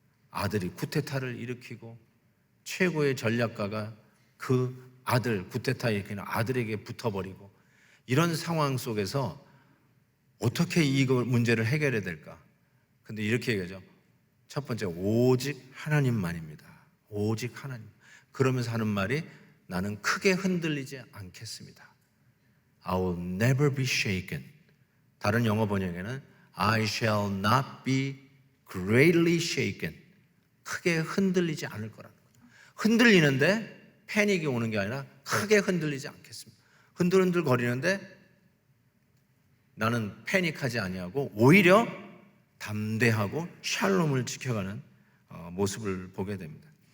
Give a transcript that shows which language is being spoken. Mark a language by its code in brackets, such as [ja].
[ko] 아들이 쿠데타를 일으키고 최고의 전략가가 그 아들, 쿠데타 일으키는 아들에게 붙어버리고, 이런 상황 속에서 어떻게 이 문제를 해결해야 될까? 근데 이렇게 얘기하죠. 첫 번째, 오직 하나님만입니다. 오직 하나님. 그러면서 하는 말이 나는 크게 흔들리지 않겠습니다. [en] I will never be shaken. [ko] 다른 영어 번역에는 [en] I shall not be greatly shaken. [ko] 크게 흔들리지 않을 거라는 거예요. 흔들리는데 패닉이 오는 게 아니라 크게 흔들리지 않겠습니다. 흔들흔들 거리는데 나는 패닉하지 아니하고 오히려 담대하고 샬롬을 지켜가는 모습을 보게 됩니다.